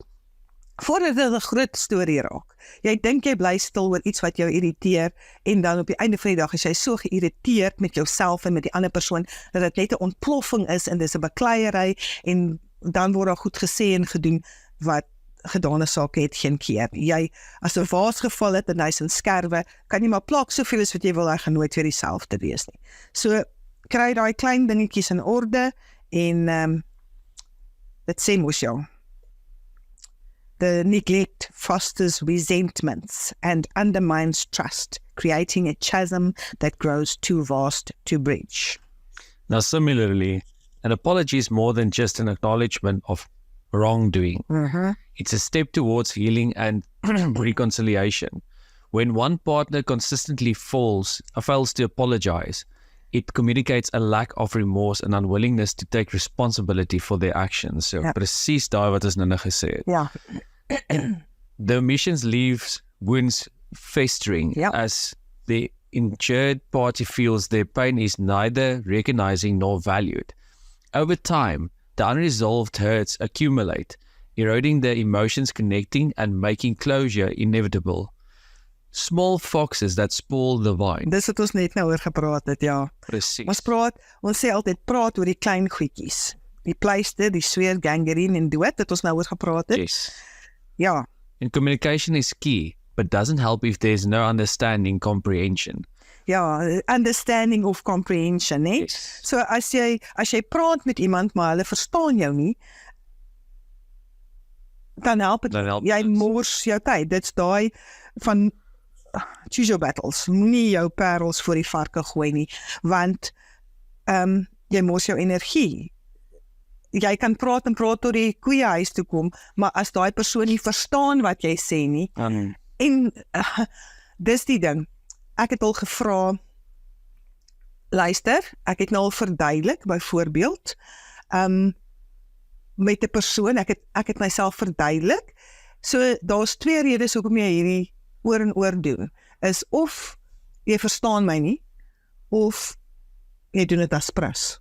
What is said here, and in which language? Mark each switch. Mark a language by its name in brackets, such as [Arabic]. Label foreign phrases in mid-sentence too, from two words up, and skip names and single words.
[Afrikaans] Voordat dit 'n groot storie raak. Jy dink jy bly stil oor iets wat jou irriteer, en dan op die einde van die dag is jy so geïrriteerd met jouself en met die ander persoon, dat dit net 'n ontploffing is, en dis 'n bekleierery, en dan word daar goed gesê en gedoen, wat gedane sake het geen keer. Jy, as 'n vaas geval het en hy's in skerwe, kan jy maar plak soveel as wat jy wil, hy gaan nooit weer dieselfde wees nie. So, kry daai klein dingetjies in orde, en dit sê mos jou, [English] the neglect fosters resentments and undermines trust, creating a chasm that grows too vast to bridge. Now, similarly, an apology is more than just an acknowledgement of wrongdoing. It's a step towards healing and reconciliation. When one partner consistently fails to apologize, it communicates a lack of remorse and unwillingness to take responsibility for their actions. [Afrikaans] So, presies daai wat ons nou gesê het. Ja. [English] The omissions leaves wounds festering as the injured party feels their pain is neither recognizing nor valued. Over time, the unresolved hurts accumulate, eroding the emotions connecting and making closure inevitable. Small foxes that spoil the vine. [Afrikaans] Dis wat ons net nou oor gepraat het, ja. Presies. Ons sê altyd praat oor die klein goedjies. Die pleister, die sweer, gangrene en dood, dat ons nou oor gepraat het. [English] Yes. [Afrikaans] Ja, [English] And communication is key, but doesn't help if there's no understanding, comprehension. ja, understanding of comprehension, [Afrikaans] né? [English] Yes. [Afrikaans] So as jy praat met iemand, maar hulle verstaan jou nie, dan help dit. Jy mors jou tyd. Dit's daai van [English] choose your battles. [Afrikaans] Moenie jou parels voor die varke gooi nie, want jy mors jou energie. Jy kan praat tot die koeie huis toe kom, maar as daai persoon nie verstaan wat jy sê nie, en dis die ding, ek het al gevra, luister, ek het nou al verduidelik, byvoorbeeld, met 'n persoon, ek het myself verduidelik, so daar's 2 redes hoekom jy hierdie oor en oor doen, is of jy verstaan my nie, of jy doen dit as prins.